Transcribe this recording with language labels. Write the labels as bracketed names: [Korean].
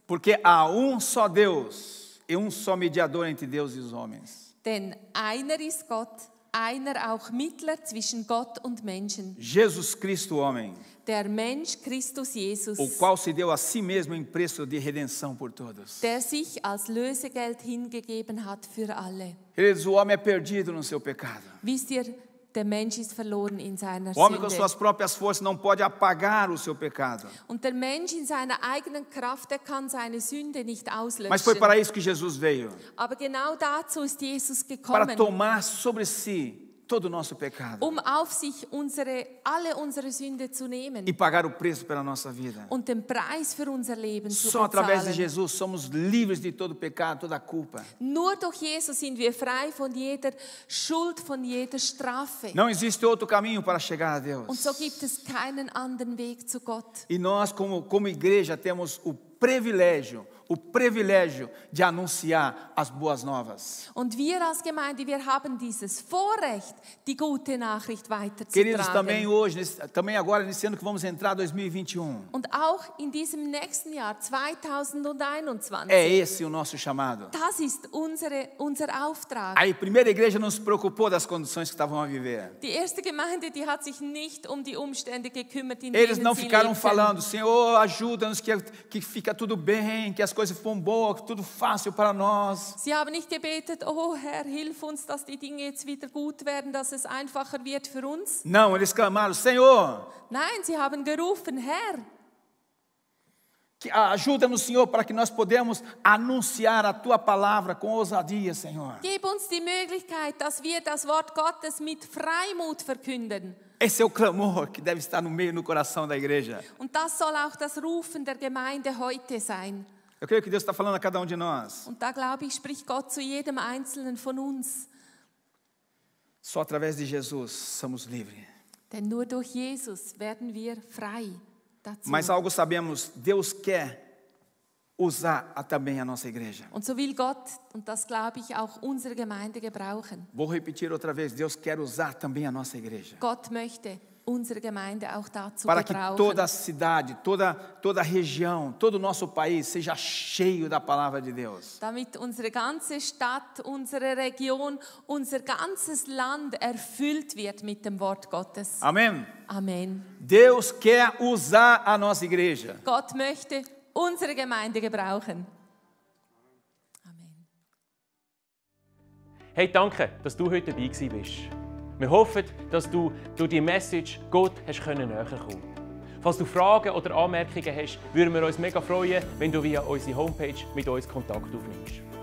[Portuguese] Porque há só Deus e só mediador entre Deus e os homens. [German] Denn einer ist Gott, einer auch Mittler zwischen Gott und Menschen. [Portuguese] Jesus Cristo, homem, [German] Der Mensch Christus Jesus, [Portuguese] o qual se deu a si mesmo em preço de redenção por todos. [German] der sich als Lösegeld hingegeben hat für alle. [Portuguese] Queridos, o homem é perdido no seu pecado. [German] Wisst ihr, der Mensch ist verloren in seiner [Portuguese] O homem com suas [German] Sünde. [Portuguese] próprias forças não pode apagar o seu pecado. [German] Und der Mensch in seiner eigenen Kraft, der kann seine Sünde nicht [Portuguese] Mas foi para [German] auslöschen. [Portuguese] isso que Jesus veio, [German] Aber genau dazu ist Jesus [Portuguese] para [German] gekommen, [Portuguese] tomar sobre si todo o nosso pecado [German] auf sich alle unsere Sünde zu nehmen [Portuguese] e pagar o preço pela nossa vida. [German] und den Preis für unser Leben zu [Portuguese] Só através de [German] bezahlen. [Portuguese] Jesus somos livres de todo pecado, toda culpa. [German] Nur durch Jesus sind wir frei von jeder Schuld, von jeder Strafe. [Portuguese] Não existe outro caminho para chegar a Deus. [German] Und so gibt es keinen anderen Weg zu Gott. [Portuguese] E nós, como igreja, temos o privilégio de anunciar as boas novas. [German] Und wir als Gemeinde, wir haben dieses Vorrecht, die gute Nachricht [Portuguese] Queridos, também hoje, também agora, nesse ano que vamos entrar, 2021, [German] Und auch in diesem nächsten Jahr, 2021, [Portuguese] é esse o nosso chamado. [German] das ist unser Auftrag. [Portuguese] A primeira igreja não se preocupou das condições que estavam a viver. [German] Die erste Gemeinde, die hat sich nicht um die Umstände gekümmert, in [Portuguese] Eles [German] denen [Portuguese] não [German] sie [Portuguese] ficaram [German] lebten. [Portuguese] falando, Senhor, ajuda-nos, que fica tudo bem, que as coisas ficam boas, tudo fácil para nós. [German] Sie haben nicht gebetet, oh Herr, hilf uns, dass die Dinge jetzt wieder gut werden, dass es einfacher wird für uns. [Portuguese] Não, eles clamaram, Senhor, [German] Nein, sie haben gerufen, Herr, [Portuguese] ajuda-nos, Senhor, para que nós podemos anunciar a Tua palavra com ousadia, Senhor. [German] gib uns die Möglichkeit, dass wir das Wort Gottes mit Freimut verkünden. [Portuguese] Esse é o clamor que deve estar no coração da igreja. [German] Und das soll auch das Rufen der Gemeinde heute sein. [Portuguese] Eu creio que Deus está falando a cada de nós. [German] Und da glaube ich, spricht Gott zu jedem Einzelnen von uns. [Portuguese] Só através de Jesus somos livres. [German] Denn nur durch Jesus werden wir frei dazu. [Portuguese] Mas algo sabemos, Deus quer usar também a nossa igreja. [German] Und so will Gott, und das glaube ich, auch unsere Gemeinde gebrauchen. [Portuguese] Vou repetir outra vez, Deus quer usar também a nossa igreja. [German] Gott möchte unsere Gemeinde auch dazu [Portuguese] Para que [German] gebrauchen. [Portuguese] toda a cidade, toda a região, todo o nosso país seja cheio da palavra de Deus. [German] Damit unsere ganze Stadt, unsere Region, unser ganzes Land erfüllt wird mit dem Wort Gottes. [Portuguese] Amém? [German] Amen. [Portuguese] Deus quer usar a nossa igreja. [German] Gott möchte unsere Gemeinde gebrauchen. Amen. Hey, danke, dass du heute dabei gewesen bist. Wir hoffen, dass du durch die Message Gott hast näher kommen. Falls du Fragen oder Anmerkungen hast, würden wir uns mega freuen, wenn du via unsere Homepage mit uns Kontakt aufnimmst.